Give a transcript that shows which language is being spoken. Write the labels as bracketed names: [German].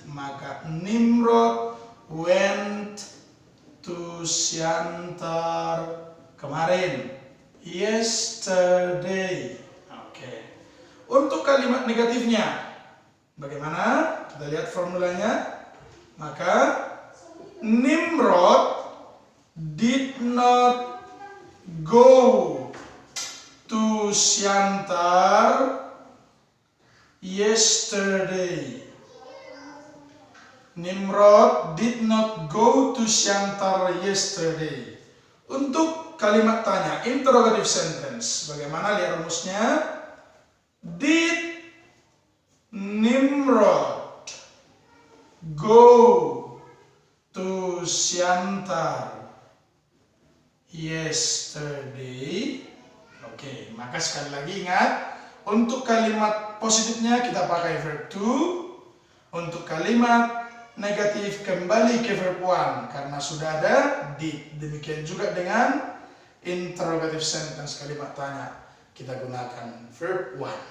[Indonesian] Maka Nimrod [English] went to [Indonesian] Siantar kemarin, [English] yesterday. [Indonesian] Oke. Untuk Untuk kalimat negatifnya, bagaimana? Kita lihat formulanya. Maka [English] Nimrod did not go to Siantar yesterday. Nimrod did not go to Siantar yesterday. [Indonesian] Untuk kalimat tanya, [English] interrogative sentence, [Indonesian] bagaimana? Lihat rumusnya. [English] Did Nimrod go to Siantar yesterday? [Indonesian] Oke, maka sekali lagi ingat, untuk kalimat positifnya kita pakai verb to, untuk kalimat negatif kembali ke verb one karena sudah ada did. Demikian juga dengan interrogative sentence, kalimat tanya, kita gunakan verb one.